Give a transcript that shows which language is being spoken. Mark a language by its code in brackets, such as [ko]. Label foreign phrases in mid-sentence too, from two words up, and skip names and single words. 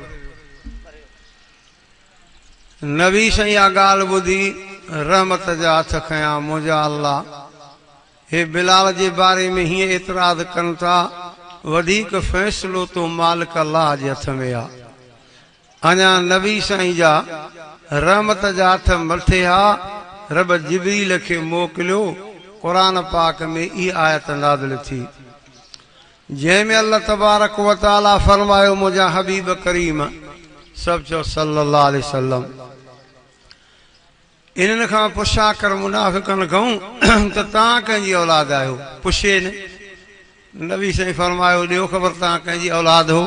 [sd] नबी साईं इहा ॻाल्हि ॿुधी रहमत जा हथ खयां, मुंहिंजा अल्लाह हे बिलाल जे बारे में हीअं एतराज़ कनि था, वधीक फ़ैसिलो तो मालिक अल्लाह जे हथ में आ। अञा नबी साईं जा रहमत जा हथ मथे आ। रब जिब्रील खे मोकिलियो। क़ुरान पाक में इहा आयत नाज़िल थी, जंहिंमें [ar] الله تبارك وتعالى [sd] फरमायो, मुंहिंजा हबीब करीम सभु चओ [ar] صلى الله عليه وسلم, [sd] इन्हनि खां पुछा कर मुनाफ़िकनि खां त तव्हां कंहिंजी औलाद आहियो? पुछे न। नबी साईं फरमायो, ॾियो ख़बर तव्हां कंहिंजी औलाद हो?